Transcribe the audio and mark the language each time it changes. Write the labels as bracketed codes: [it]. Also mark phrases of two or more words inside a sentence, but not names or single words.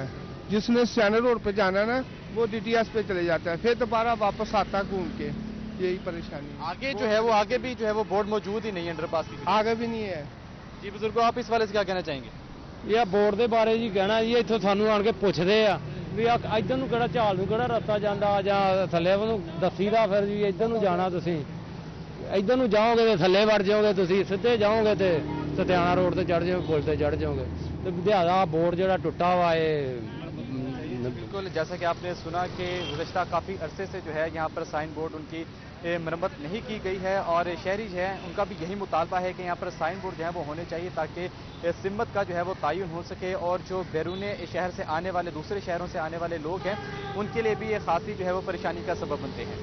[ur] جس نے سٹیانر روڈ پہ جانا ہے نا وہ ڈی ٹی ایس پہ چلے جاتا ہے، پھر دوبارہ واپس آتا گھوم کے. یہی پریشانی ہے. آگے جو ہے وہ آگے بھی جو ہے وہ بورڈ موجود ہی نہیں ہے، انڈر پاس کی آگے بھی نہیں ہے. جی بزرگوں، آپ اس والے سے کیا کہنا چاہیں گے؟ [pa] یہ بورڈ دے بارے جی کہنا جی اتوں سانو آن کے پوچھتے آ بھی ادھر نو کہڑا چال نو کہڑا رستہ جانا یا تھلے دسی دا پھر جی ادھر نو جانا تسی ادھر نو جاؤ گے تو تھلے وڑ جاؤ گے، تسی سیدھے جاؤ گے تو ستیانہ روڈ تے چڑھ جاؤ، پل تے چڑھ جاؤ گے. [ur] تو لہٰذا بورڈ جہاں ٹوٹا ہوا ہے. بالکل جیسا کہ آپ نے سنا کہ گزشتہ کافی عرصے سے جو ہے یہاں پر سائن بورڈ ان کی مرمت نہیں کی گئی ہے، اور شہری جو ہے ان کا بھی یہی مطالبہ ہے کہ یہاں پر سائن بورڈ جو ہے وہ ہونے چاہیے تاکہ سمت کا جو ہے وہ تعین ہو سکے، اور جو بیرون شہر سے آنے والے دوسرے شہروں سے آنے والے لوگ ہیں ان کے لیے بھی یہ خاصی جو ہے وہ پریشانی کا سبب بنتے ہیں.